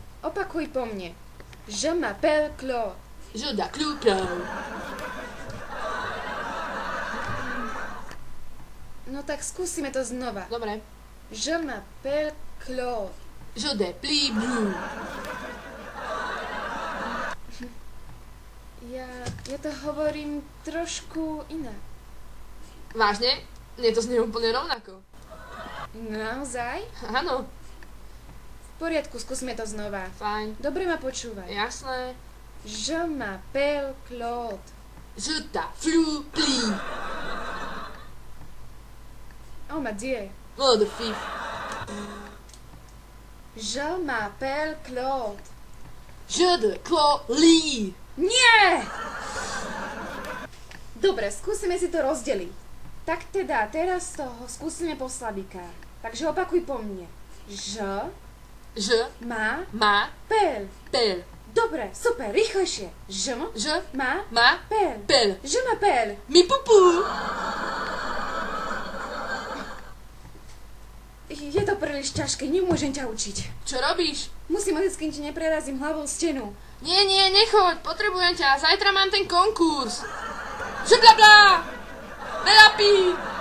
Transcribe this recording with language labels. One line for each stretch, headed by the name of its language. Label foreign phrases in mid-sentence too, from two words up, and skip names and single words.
Slovak: Opakuj po mne.
French: Je m'appelle Claude. Je m'appelle Claude.
Slovak: No tak skúsime to znova. Dobre.
French: Je m'appelle Claude. Je m'appelle Blue.
Slovak: Ja to hovorím trošku inak. Vážne? Mne to znie úplne rovnako. Naozaj? Áno. V poriadku, skúsme to znova. Fajn. Dobre ma počúvaj. Jasné.
French: Je m'appelle Claude. Je t'appelle Blue. Oh ma Dieu. Oh, de fif. Je m'appelle Claude. Je de Claude.
Slovak: Nie! Dobre, skúsime si to rozdeliť. Tak teda, teraz z toho skúsime po slabikách. Takže opakuj po mne.
French: Je m'appelle. Pel.
Slovak: Dobre, super, rýchlejšie.
French: Je m'appelle. Pel. Je m'appelle. Mi pupu.
Slovak: Je to príliš ťažké, nemôžem ťa učiť. Čo robíš? Musím odísť, kým ti neprerazím hlavou stenu. Nie, nechoď, potrebujem ťa, zajtra mám ten konkurs.
French: Je bla bla. Belapi.